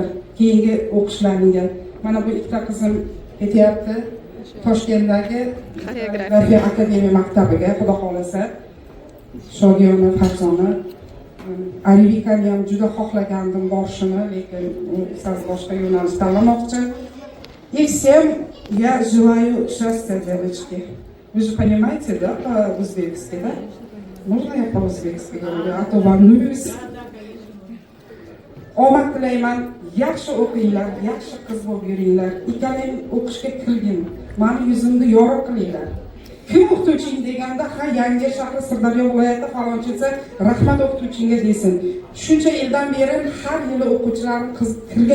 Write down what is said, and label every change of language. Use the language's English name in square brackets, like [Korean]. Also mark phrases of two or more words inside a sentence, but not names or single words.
[Uzbek] Keyingi o'qishlaringizga. Mana bu ikkita qizim ketyapti Toshkentdagi Xoreografiya akademiya maktabiga, xudo xolasa. Shodiyona Farzona. Alivikani ham juda xohlagandim borishini, lekin u siz boshqa yo'nalish tanlamoqchi. [Russian] И всем я желаю счастья, девочки. Вы же понимаете, да, по-узбекски, да? Можно я по-узбекски говорю, а то волнуюсь. [Uzbek] Omad tilayman, yaxshi o'qinglar, yaxshi qiz bo'lib yuringlar. Ikkalang o'qishga kirgin. Meni yuzimni yorug' qilinglar. Kim o'qituvching deganda, ha, Yangi shahri Sirdaryo viloyati falonchisi rahmat o'qituvchingga desin. Shuncha yildan beri har yili o'quvchilarim kirgan.